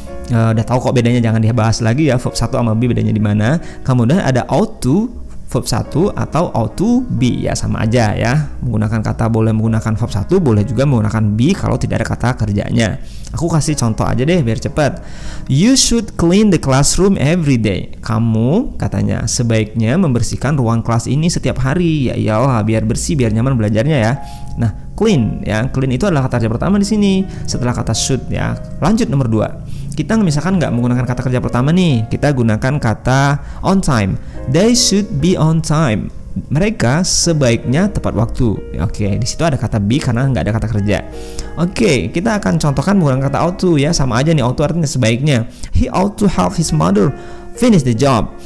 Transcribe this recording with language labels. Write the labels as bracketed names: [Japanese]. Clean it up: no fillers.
[Indonesian] Udah tahu kok bedanya, jangan dibahas lagi ya verb 1 sama be bedanya di mana. Kemudian ada ought to verb 1 atau ought to be ya, sama aja ya. Menggunakan kata boleh menggunakan verb 1, boleh juga menggunakan be kalau tidak ada kata kerjanya. Aku kasih contoh aja deh biar cepat. [English] You should clean the classroom every day. [Indonesian] Kamu katanya sebaiknya membersihkan ruang kelas ini setiap hari. Ya iyalah, biar bersih, biar nyaman belajarnya ya. Nah, clean ya. Clean itu adalah kata kerja pertama di sini setelah kata should ya. Lanjut nomor 2. Kita misalkan nggak menggunakan kata kerja pertama nih, kita gunakan kata on time. [English] They should be on time. [Indonesian] mereka sebaiknya tepat waktu. Oke, di situ ada kata be karena nggak ada kata kerja. Oke, kita akan contohkan menggunakan kata ought to ya, sama aja nih, ought to artinya sebaiknya. [English] He ought to help his mother finish the job.